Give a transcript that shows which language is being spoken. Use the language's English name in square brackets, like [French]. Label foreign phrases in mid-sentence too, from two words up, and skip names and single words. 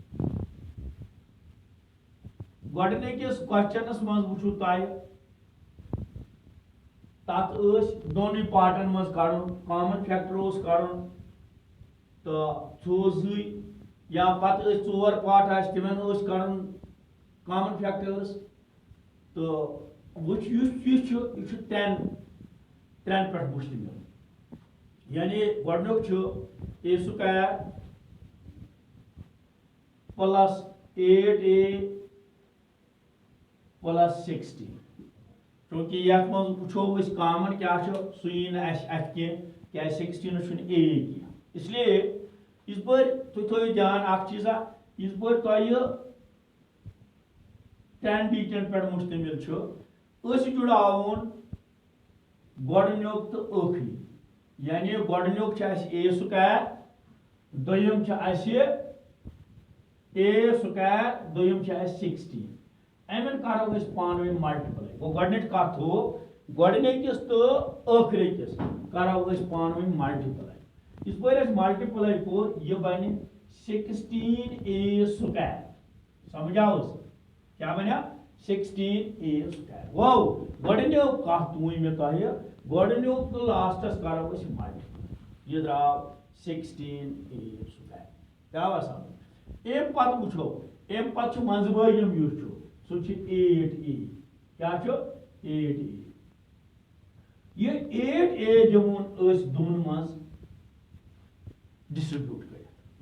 [Kashmiri] گۄڈٕنِکِس کوسچنس منٛز وٕچھو تۄہہِ تتھ ٲسۍ دۄنٕے پارٹن منٛز کڑُن [English] common factor [Kashmiri] اوس کڑُن تہٕ 2 یا پتہٕ ٲسۍ 4 پارٹ آسہِ تِمن اوس کڑُن [English] common factors [Kashmiri] تہٕ وٕچھ یُس یہِ چھُ یہِ چھُ 10 پٮ۪ٹھ مُشتمل. یعنی گۄڈٕنیُک چھُ [English] a square plus 8a plus 16. [Kashmiri] چونکہ یتھ منٛز وٕچھو أسۍ کامن کیاہ چھُ سُہ یی نہٕ اَسہِ اَتھِ کینٛہہ کیازِ 16 چھُنہٕ a کینٛہہ. [Urdu] اس لیے [Kashmiri] یِژ پٲرۍ تُہۍ تھٲیِو دھیان اکھ چیٖزا یِژ پٲرۍ تۄہہِ 10 ڈیٖٹن پٮ۪ٹھ مُشتمل چھُ أسۍ جُڑاوون گۄڈٕنیُک تہٕ ٲخری. یعنی گۄڈٕنیُک چھُ اَسہِ [English] a square [Kashmiri] دوٚیِم چھُ اَسہِ [English] a square [Kashmiri] دوٚیِم چھُ اَسہِ 16. امن کرو أسۍ پانہٕ ؤنۍ ملٹِپلاے. گوٚو گۄڈٕنِچ کتھ ہُہ گۄڈٕنِکِس تہٕ ٲخرِکِس کرو أسۍ پانہٕ ؤنۍ ملٹِپلاے. یِژ پٲرۍ اَسہِ ملٹِپلاے کوٚر یہِ بنہِ [English] 16a square. [Kashmiri] سمجھ آوُس کیاہ بنیو [English] 16a square. [Kashmiri] گوٚو گۄڈٕنیُک کتھ ؤنۍ مےٚ تۄہہِ گۄڈٕنیُک تہٕ لاسٹس کرو أسۍ ملٹِپلاے. یہِ درٛاو [English] 16a square. [Kashmiri] درٛاوا سمجھ. امہِ پتہٕ وٕچھو امہِ پتہٕ چھُ منٛزبٲگِم یُس چھُ سُہ چھُ 8a. کیاہ چھُ 8a. یہ 8a دِمون أسۍ دۄن منٛز ڈسٹربیوٹ کٔرِتھ.